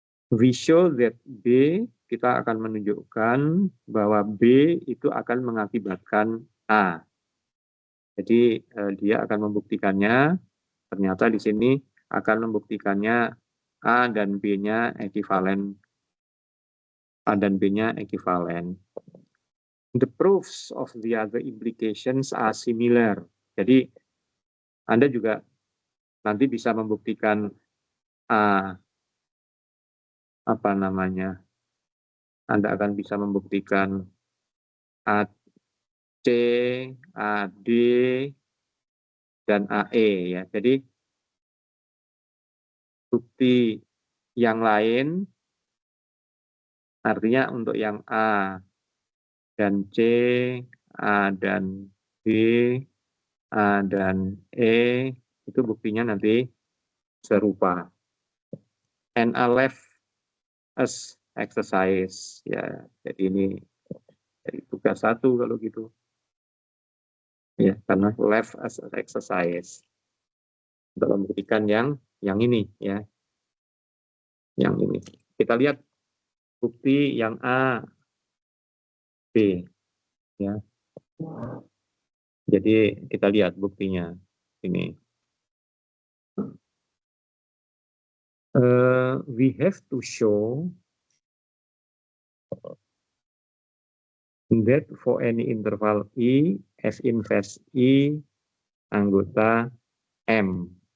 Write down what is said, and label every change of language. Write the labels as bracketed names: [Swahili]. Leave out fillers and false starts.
[English] We show that B, [Indonesian] kita akan menunjukkan bahwa B itu akan mengakibatkan A. Jadi dia akan membuktikannya, ternyata di sini akan membuktikannya A dan B-nya ekivalen. A dan B-nya ekivalen. [English] The proofs of the other implications are similar. [Indonesian] Jadi Anda juga nanti bisa membuktikan A, apa namanya? Anda akan bisa membuktikan AC, AD, dan AE ya. Jadi bukti yang lain artinya untuk yang A dan C, A dan B, A dan E itu buktinya nanti serupa. [English] And A left as exercise [Indonesian] ya. Jadi ini jadi tugas 1 kalau gitu. Ya, karena [English] left as exercise [Indonesian] untuk membuktikan yang ini ya. Yang ini. Kita lihat bukti yang A, B ya. Jadi kita lihat buktinya ini. [English] We have to show that for any interval I, F inverse I [Indonesian] anggota [English] M.